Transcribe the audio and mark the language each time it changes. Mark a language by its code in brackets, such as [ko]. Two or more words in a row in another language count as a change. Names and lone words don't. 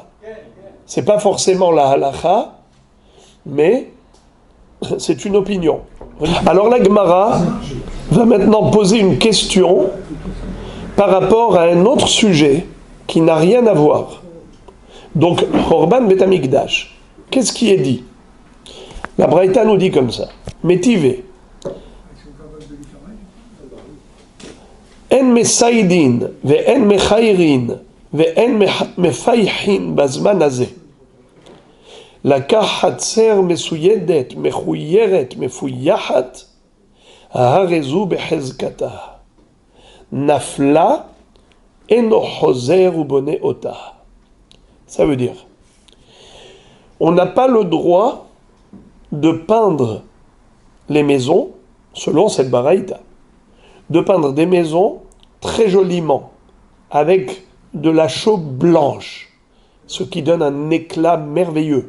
[fr] C'est pas forcément la halacha, mais c'est une opinion. Alors la Gemara va maintenant poser une question par rapport à un autre sujet qui n'a rien à voir. Donc, [he] חורבן בית המקדש, [fr] qu'est-ce qui est dit? La Braïta nous dit comme ça. Métivé. [he] אין מסיידין, ואין מכיירין, ואין מפייחין בזמן הזה. לקח חצר מסוידת, מחוירת, מפויחת, ההרזו בחזקתה. נפלה, אינו חוזר ובונה אותה. [fr] Ça veut dire, on n'a pas le droit de peindre les maisons, selon cette baraïta, de peindre des maisons très joliment, avec de la chaux blanche, ce qui donne un éclat merveilleux.